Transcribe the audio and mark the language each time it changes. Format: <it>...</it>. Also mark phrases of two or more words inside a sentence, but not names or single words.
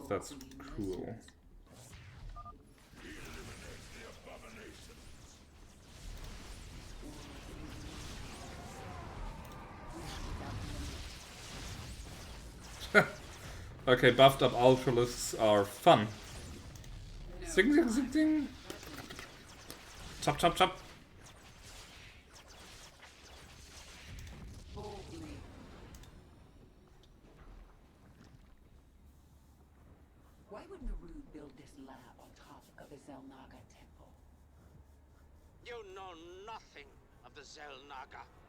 <en>That's cool. Okay, buffed up Ultralisks are fun. Zing zing zing zing. Chop chop chop. Why would Narud build this lab on top of a Zelnaga temple? You know nothing of the Zelnaga.</en>